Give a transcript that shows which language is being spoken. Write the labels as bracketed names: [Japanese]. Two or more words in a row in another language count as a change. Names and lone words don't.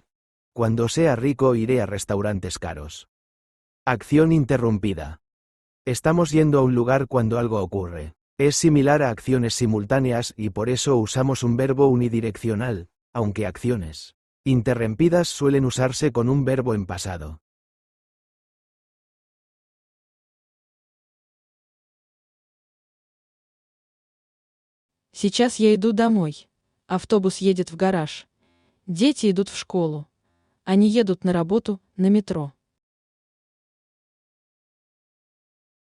[Spanish] Cuando sea rico iré a restaurantes caros. Acción interrumpida. Estamos yendo a un lugar cuando algo ocurre. Es similar a acciones simultáneas y por eso usamos un verbo unidireccional, aunque acciones interrumpidas suelen usarse con un verbo en pasado. [Russian] Сейчас я иду домой. Автобус едет в гараж. Дети идут в школу. Они едут на работу на метро.